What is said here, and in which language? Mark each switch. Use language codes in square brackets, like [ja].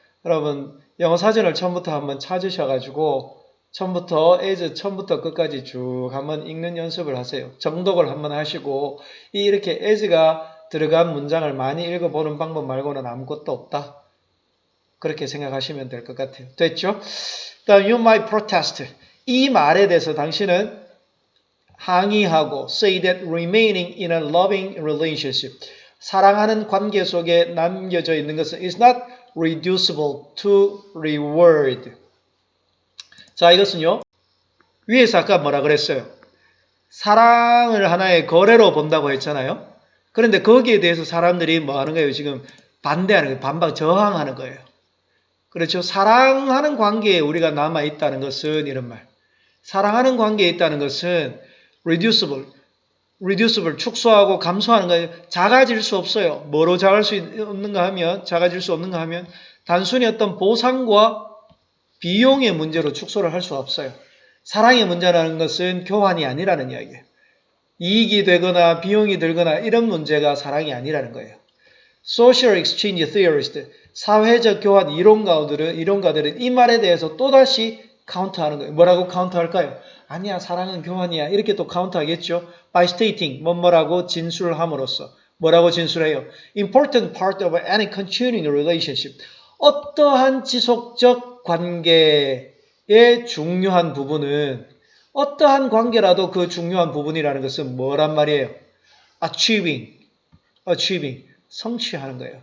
[ko] 여러분 영어 사전을 처음부터 한번 찾으셔가지고 처음부터 끝까지 쭉 한번 읽는 연습을 하세요. 정독을 한번 하시고 이렇게 as가 들어간 문장을 많이 읽어보는 방법 말고는 아무것도 없다. 그렇게 생각하시면 될 것 같아요. 됐죠? 다음 [en] you might protest. [ko] 이 말에 대해서 당신은 항의하고 [en] say that remaining in a loving relationship [ko] 사랑하는 관계 속에 남겨져 있는 것은 [en] is not reducible to reward. [ko] 자, 이것은요. 위에서 아까 뭐라 그랬어요? 사랑을 하나의 거래로 본다고 했잖아요. 그런데 거기에 대해서 사람들이 뭐 하는 거예요? 지금 반대하는 거예요. 반박, 저항하는 거예요. 그렇죠? 사랑하는 관계에 우리가 남아있다는 것은 이런 말. 사랑하는 관계에 있다는 것은 reducible, 축소하고 감소하는 거예요. 작아질 수 없어요. 뭐로 작아질 수 없는가 하면 단순히 어떤 보상과 비용의 문제로 축소를 할 수 없어요. 사랑의 문제라는 것은 교환이 아니라는 이야기예요. 이익이 되거나 비용이 들거나 이런 문제가 사랑이 아니라는 거예요. Social Exchange Theorist, 사회적 교환 이론가들은 이 말에 대해서 또다시 카운터하는 거예요. 뭐라고 카운터할까요? 아니야, 사랑은 교환이야. 이렇게 또 카운터하겠죠. By stating, 뭐라고 진술함으로써. 뭐라고 진술해요? [en] Important part of any continuing relationship. [ko] 어떠한 지속적 관계의 중요한 부분은 어떠한 관계라도 그 중요한 부분이라는 것은 뭐란 말이에요? Achieving, 성취하는 거예요.